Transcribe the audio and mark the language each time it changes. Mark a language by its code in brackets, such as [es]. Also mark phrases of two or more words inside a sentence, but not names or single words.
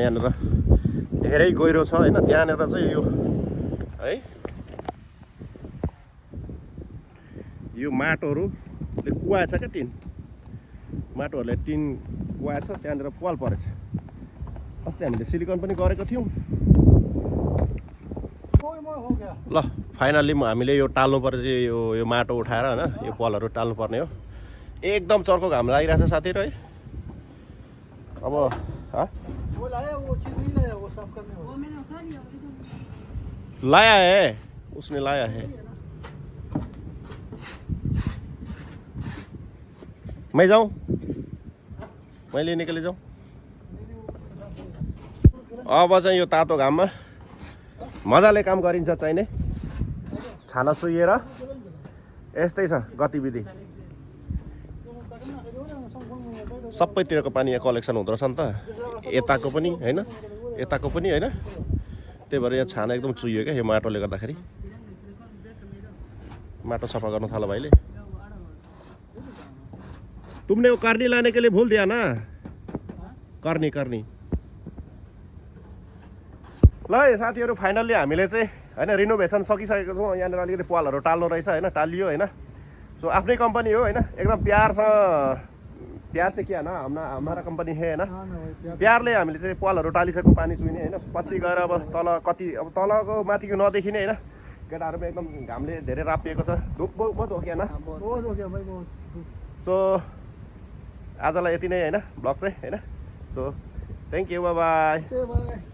[ne] यहाँनिर धेरै गहिरो छ होइन। त्यहाँनिर चाहिँ यो है यो माटोहरूले कुवाएछ क्या, टिन माटोहरूले टिन कुवाएछ। त्यहाँनिर पाल परेछ। अस्ति हामीले सिलिकन पनि गरेको थियौँ। ल फाइनल्ली हामीले यो टाल्नु पर्छ। यो माटो उठाएर होइन यो पालहरू टाल्नु पर्ने हो। एकदम चर्को घाम लागिरहेछ साथीहरू है। अब [hi] वो लाया, वो चीज नहीं लाया, वो साफ करने वाला। वो मैंने उठा लिया। लाया है, उसने लाया है। मैं जाऊँ? मैं लिने के लिए जाऊँ? [ne] अब चाहिँ यो तातो घाममा मजाले काम गरिन्छ चाहिने। छाना चुहिएर यस्तै छ गतिविधि। सबैतिरको पानी यहाँ कलेक्सन हुँदो रहेछ नि त। यताको पनि हैन, यताको पनि हैन। त्यही भएर यहाँ छाना एकदम चुहियो क्या यो माटोले गर्दाखेरि माटो सफा गर्न थालो भाइले [hi] तुमने वो करनी लाने के लिए भूल दिया ना करनी करनी [ne] ल है साथीहरू फाइनल्ली हामीले चाहिँ होइन रिनोभेसन सकिसकेको छौँ यहाँनिर अलिकति पालहरू टाल्नु रहेछ होइन टालियो होइन सो आफ्नै कम्पनी हो होइन एकदम प्यारसँग प्यार चाहिँ के होइन [hi] हमारा कम्पनी है [ne] होइन [hi] हाँ ना भाई [ne] प्यारले हामीले चाहिँ पालहरू टालिसक्यौँ पानी चुहिने होइन पछि गएर अब तल कति अब तलको माथिको नदेखिने होइन केटाहरूमा एकदम घामले धेरै रापिएको छ [hi] धुप बहुत हो [ne] कि होइन [hi] बहुत हो गया भाई बहुत [ne] सो आजलाई यति नै होइन ब्लग चाहिँ होइन [en] so thank you bye बाय